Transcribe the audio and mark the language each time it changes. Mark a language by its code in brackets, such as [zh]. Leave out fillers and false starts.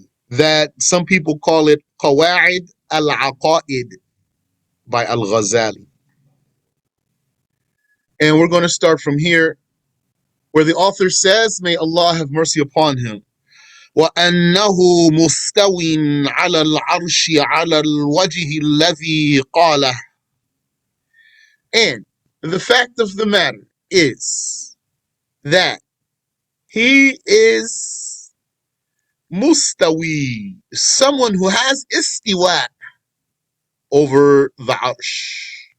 [en] That some people call it Qawa'id al-Aqa'id by Al-Ghazali. And we're going to start from here where the author says, may Allah have mercy upon him. [ar] وأنه مستو على العرش على الوجه الذي قاله. [en] And the fact of the matter is that he is mustawi, someone who has istiwa over the arsh.